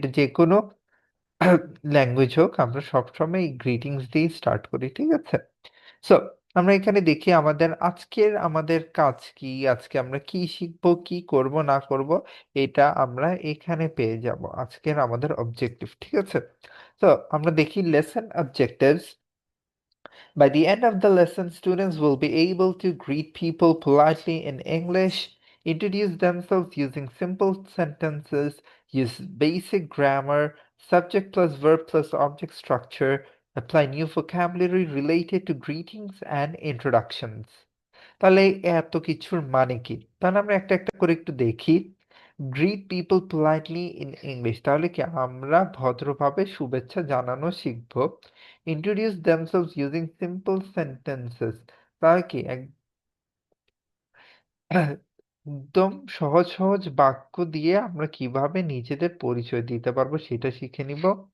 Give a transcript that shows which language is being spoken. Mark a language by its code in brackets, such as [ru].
[bn] এটা যে কোনো ল্যাঙ্গুয়েজ হোক, আমরা সবসময় এই গ্রিটিংস দিয়ে স্টার্ট করি, ঠিক আছে। সো আমরা এখানে দেখি আমাদের কাজ কি, আজকে আমরা কি শিখবো, কি করব না করব, এটা আমরা এখানে পেয়ে যাব আজকের আমাদের অবজেক্টিভ, ঠিক আছে। তো আমরা দেখি lesson objectives. [en] By the end of the lesson, students will be able to greet people politely in English, introduce themselves using simple sentences, use basic grammar, subject plus verb plus object structure, apply new vocabulary related to greetings and introductions. [bn] তাহলে এত কিছুর মানে কি? তাহলে আমরা একটা একটা করে একটু দেখি। [en] greet people politely in English, [bn] তাহলে কি আমরা ভদ্রভাবে শুভেচ্ছা জানানো শিখবো। [en] introduce themselves using simple sentences, [bn] তাহলে কি একদম সহজ সহজ বাক্য দিয়ে আমরা কিভাবে নিজেদের পরিচয় দিতে পারবো সেটা শিখে নিব।